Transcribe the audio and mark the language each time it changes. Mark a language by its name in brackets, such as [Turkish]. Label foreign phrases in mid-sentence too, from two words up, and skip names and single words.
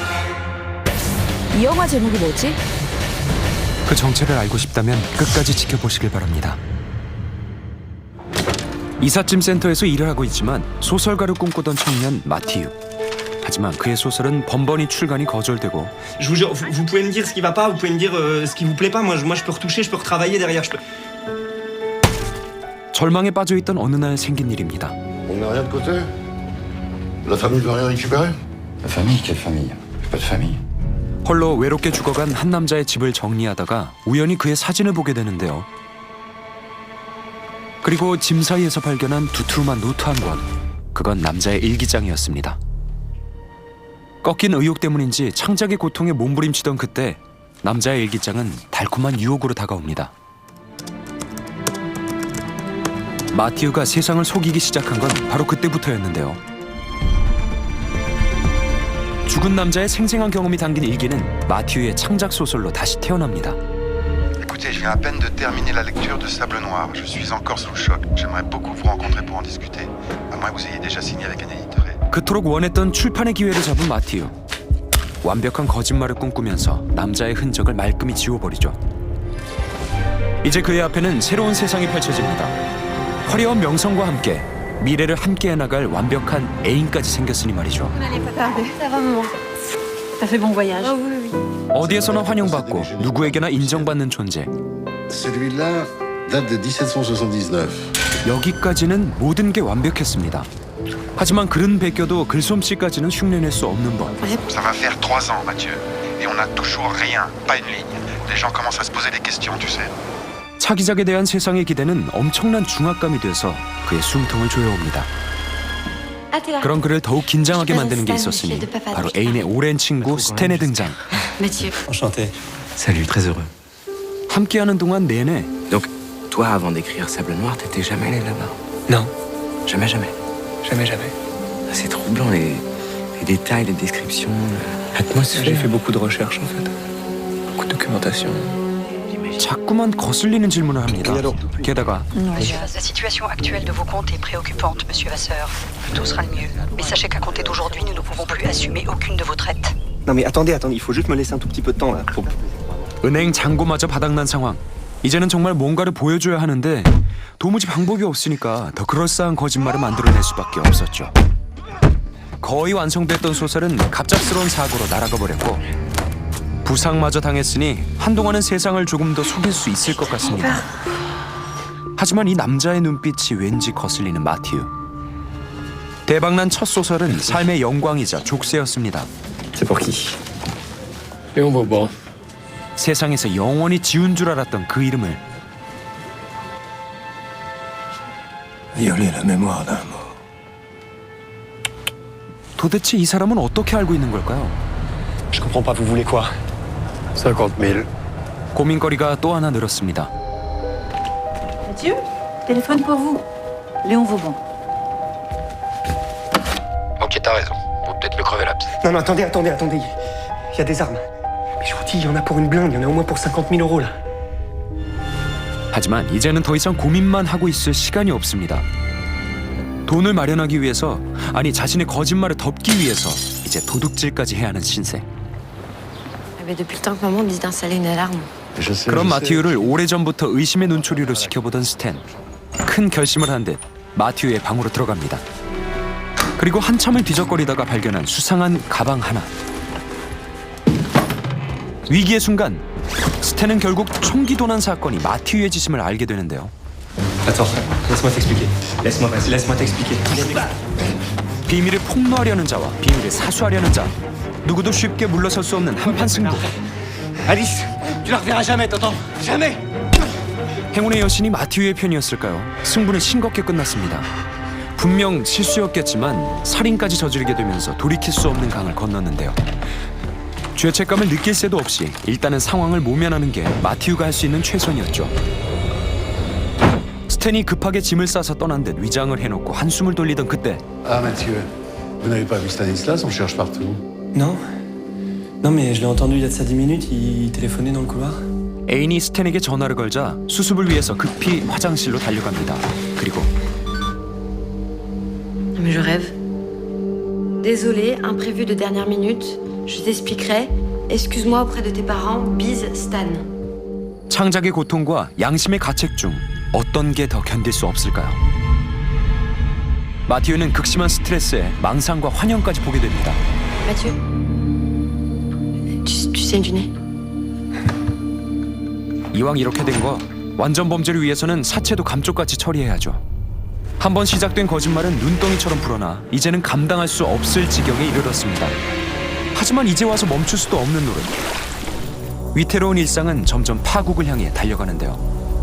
[Korean] 이 영화 제목이 뭐지? 그 정체를 알고 싶다면 끝까지 지켜보시길 바랍니다. 이삿짐 센터에서 일을 하고 있지만 소설가를 꿈꾸던 청년 마티유. 하지만 그의 소설은 번번이 출간이 거절되고 [French] Je vous jure, vous pouvez me dire ce qui va pas, vous pouvez me dire ce qui vous plaît pas. Moi, je peux retoucher, je peux retravailler derrière. Je peux... [Korean] 절망에 빠져있던 어느 날 생긴 일입니다. [French] On met rien de côté? La famille veut rien récupérer? La famille, quelle famille? J'ai pas de famille. [Korean] 홀로 외롭게 죽어간 한 남자의 집을 정리하다가 우연히 그의 사진을 보게 되는데요. 그리고 짐 사이에서 발견한 두툼한 노트 한 권. 그건 남자의 일기장이었습니다. 꺾인 의욕 때문인지 창작의 고통에 몸부림치던 그때 남자의 일기장은 달콤한 유혹으로 다가옵니다. 마티우가 세상을 속이기 시작한 건 바로 그때부터였는데요. 죽은 남자의 생생한 경험이 담긴 일기는 마티우의 창작 소설로 다시 태어납니다. [French] Écoutez, je viens à peine de terminer la lecture de Sable Noir. Je suis encore sous le choc. J'aimerais beaucoup vous rencontrer pour en discuter. À moins que vous ayez déjà signé avec un éditeur. [Korean] 그토록 원했던 출판의 기회를 잡은 마티우. 완벽한 거짓말을 꿈꾸면서 남자의 흔적을 말끔히 지워버리죠. 이제 그의 앞에는 새로운 세상이 펼쳐집니다. 화려한 명성과 함께 미래를 함께해 나갈 완벽한 애인까지 생겼으니 말이죠. 어디에서나 환영받고 누구에게나 인정받는 존재. [French] Celui-là date de 1779. [Korean] 여기까지는 모든 게 완벽했습니다. 하지만 글은 베껴도 글솜씨까지는 흉내낼 수 없는 법. [French] Ça va faire 3 ans, Mathieu. Et on n'a toujours rien, pas une ligne. Les gens commencent à se poser des questions, tu sais. [Korean] 차기작에 대한 세상의 기대는 엄청난 중압감이 돼서 그의 숨통을 조여옵니다. 그런 그를 더욱 긴장하게 만드는 게 있었으니 바로 애인의 오랜 친구 스탠의 등장. [French] Enchanté. Salut, très heureux. [Korean] 함께하는 동안 내내 [French] Donc, toi, avant d'écrire Sable Noir, t'étais jamais allé là-bas? Non, Jamais, jamais. jamais, jamais. C'est troublant, les détails, les descriptions, l'atmosphère. J'ai fait beaucoup de recherches en fait. Beaucoup de documentation. [Korean] 자꾸만 거슬리는 질문을 합니다. 게다가 [French] La situation actuelle de vos comptes est préoccupante, monsieur Vasseur. Tout sera le mieux. Mais sachez qu'à compter d'aujourd'hui, nous ne pouvons plus assumer aucune de vos traites. Non, mais attendez, il faut juste me laisser un tout petit peu de temps là. [Korean] 은행 잔고마저 바닥난 상황. 이제는 정말 뭔가를 보여줘야 하는데 도무지 방법이 없으니까 더 그럴싸한 거짓말을 만들어낼 수밖에 없었죠. 거의 완성됐던 소설은 갑작스러운 사고로 날아가 버렸고 부상마저 당했으니 한동안은 세상을 조금 더 속일 수 있을 것 같습니다. 하지만 이 남자의 눈빛이 왠지 거슬리는 마티우. 대박난 첫 소설은 삶의 영광이자 족쇄였습니다. [French] C'est pour qui? Léon Vauban. [Korean] 세상에서 영원히 지운 줄 알았던 그 이름을 [French] Violer la mémoire d'un mot. [Korean] 도대체 이 사람은 어떻게 알고 있는 걸까요? [French] Je comprends pas, vous voulez quoi? 50 000. [Korean] 고민거리가 또 하나 늘었습니다. [French] Mathieu, téléphone pour vous. Léon Vauban. Ok, t'as raison. Faut peut-être me crever l'abs. Non, attendez. Il y a des armes. Mais je vous dis, il y en a pour une blinde, il y en a au moins pour 50 000 euros là. [Korean] 하지만 이제는 더 이상 고민만 하고 있을 시간이 없습니다. 돈을 마련하기 위해서, 아니 자신의 거짓말을 덮기 위해서 이제 도둑질까지 해야 하는 신세. [French] Depuis le temps que maman dit d'installer une alarme. [Korean] 그런 마티우를 오래전부터 의심의 눈초리로 지켜보던 스탠. 큰 결심을 한 듯 마티우의 방으로 들어갑니다. 그리고 한참을 뒤적거리다가 발견한 수상한 가방 하나. 위기의 순간 스탠은 결국 총기 도난 사건이 마티우의 짓임을 알게 되는데요. [French] Attends, laisse-moi t'expliquer. Laisse-moi t'expliquer. [Korean] 비밀을 폭로하려는 자와 비밀을 사수하려는 자, 누구도 쉽게 물러설 수 없는 한판 승부. [French] Alice, tu la reverras jamais, t'entends? Jamais! [Korean] 행운의 여신이 마티우의 편이었을까요? 승부는 싱겁게 끝났습니다. 분명 실수였겠지만 살인까지 저지르게 되면서 돌이킬 수 없는 강을 건넜는데요. 죄책감을 느낄 새도 없이 일단은 상황을 모면하는 게 마티우가 할 수 있는 최선이었죠. 스탠이 급하게 짐을 싸서 떠난 듯 위장을 해놓고 한숨을 돌리던 그때 [French] Ah, Mathieu, vous n'avez pas vu Stanislas? On cherche partout. Non. Non, mais je l'ai entendu il y a de ça 10 minutes, il téléphonait dans le couloir. [Korean] 애인이 스탠에게 전화를 걸자 수습을 위해서 급히 화장실로 달려갑니다. 그리고 [French] Non, mais je rêve. Désolée, imprévu de dernière minute. Je t'expliquerai. Excuse-moi auprès de tes parents. Bise, Stan. [Korean] 창작의 고통과 양심의 가책 중 어떤 게 더 견딜 수 없을까요? 마티우는 극심한 스트레스에 망상과 환영까지 보게 됩니다. [French] Mathieu. Tu sais dîner. [Korean] 이왕 이렇게 된 거 완전 범죄를 위해서는 사체도 감쪽같이 처리해야죠. 한번 시작된 거짓말은 눈덩이처럼 불어나 이제는 감당할 수 없을 지경에 이르렀습니다. 하지만 이제 와서 멈출 수도 없는 노릇. 위태로운 일상은 점점 파국을 향해 달려가는데요.